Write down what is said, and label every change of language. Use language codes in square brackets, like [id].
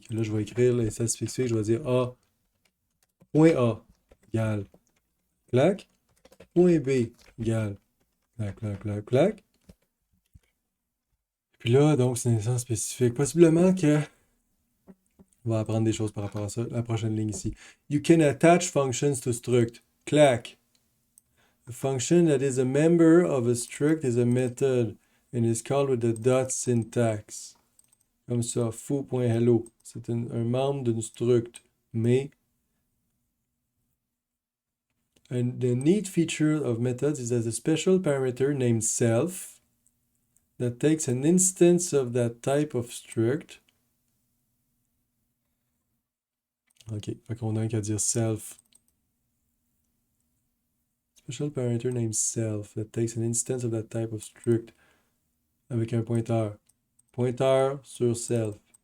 [fr] Que là, je vais écrire l'instance spécifique, je vais dire A, point A égale clac, point B égale clac, clac, clac, clac. Puis là, donc, c'est une instance spécifique. Possiblement que. On va apprendre des choses par rapport à ça. La prochaine ligne ici. [en] You can attach functions to struct. Clac. A function that is a member of a struct is a method and is called with the dot syntax. [fr] Comme ça, foo.hello. C'est un membre d'une struct. [en] Mais the neat feature of methods is that a special parameter named self that takes an instance of that type of struct. [fr] Ok, fait qu'on a un qu'à dire self. [en] Special parameter named self that takes an instance of that type of struct [fr] avec un pointeur. Pointeur sur self.